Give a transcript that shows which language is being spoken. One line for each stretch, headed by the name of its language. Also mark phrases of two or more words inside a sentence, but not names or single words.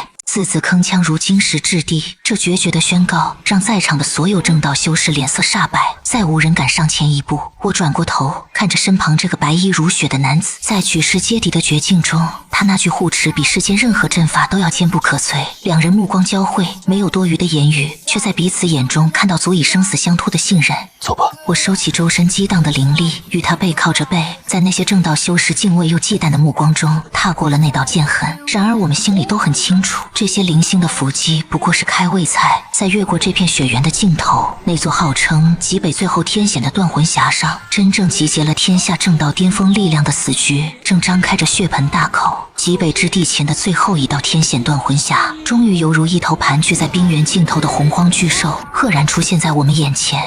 Chinese: 字字鏗鏘如金石質地，這決絕的宣告讓在場的所有正道修士臉色煞白，再無人敢上前一步。我轉過頭，看着身旁這個白衣如雪的男子，在舉世皆敵的絕境中，他那具護持比世間任何陣法都要堅不可摧。兩人目光交匯，沒有多餘的言語，卻在彼此眼中看到足以生死相托的信任。走吧。我收起周身激盪的靈力，與他背靠着背，在那些正道修士敬畏又忌憚的目光中，踏過了那道劍痕。然而我們心裡都很清楚，這些零星的伏擊不過是開胃菜。在越過這片雪原的盡頭，那座號稱極北最後天險的斷魂峽上，真正集結了天下正道巔峰力量的死局正張開着血盆大口。極北之地前的最後一道天險斷魂峽，終於猶如一頭盤踞在冰原盡頭的洪荒巨獸，赫然出現在我們眼前。